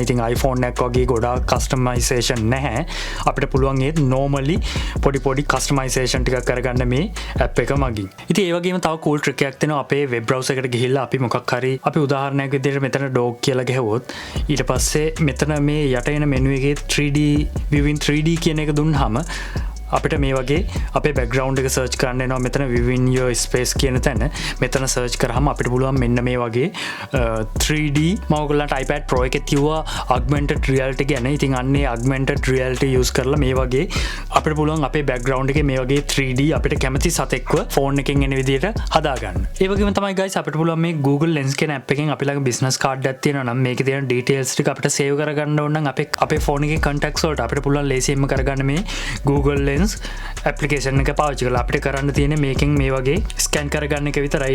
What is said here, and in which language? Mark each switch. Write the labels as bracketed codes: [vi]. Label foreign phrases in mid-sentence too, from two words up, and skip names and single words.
[si] ඉතින් iPhone එකක් වගේ ගොඩාක් customization නැහැ. අපිට පුළුවන් ඒ normally පොඩි customization ටිකක් කරගන්න මේ app එක මගින්. ඉතින් ඒ වගේම තව [en] cool trick [si] එකක් තියෙනවා. අපේ [en] web browser [si] එකට ගිහිල්ලා අපි මොකක් හරි අපි උදාහරණයක් විදිහට මෙතන dog කියලා ගහුවොත් ඊට පස්සේ මෙතන මේ යට එන menu එකේ [en] 3D view in 3D [si] කියන එක දුන්නාම අපිට මේ වගේ අපේ background එක search කරන්න එනවා. මෙතන [en] view in your space [si] කියන තැන මෙතන search කරාම අපිට පුළුවන් මෙන්න මේ වගේ 3D මම ඔයගොල්ලන්ට iPad Pro එකේ තියුවා [en] augmented reality [si] ගැන. ඉතින් අන්නේ [en] augmented reality use [si] කරලා මේ වගේ අපිට පුළුවන් අපේ background එකේ මේ වගේ 3D අපිට කැමති සතෙක්ව phone එකෙන් එන විදිහට හදාගන්න. ඒ වගේම තමයි guys අපිට පුළුවන් මේ Google Lens කියන app එකෙන් අපි ළඟ [en] business card [si] එකක් තියෙනවා නම් මේකේ තියෙන details ටික අපිට save කරගන්න ඕන නම් අපේ phone එකේ contacts වලට අපිට පුළුවන් ලේසියෙන්ම කරගන්න මේ Google Lens application එක පාවිච්චි කරලා අපිට කරන්න තියෙන්නේ මේකෙන් මේ වගේ scan කරගන්න එක විතරයි.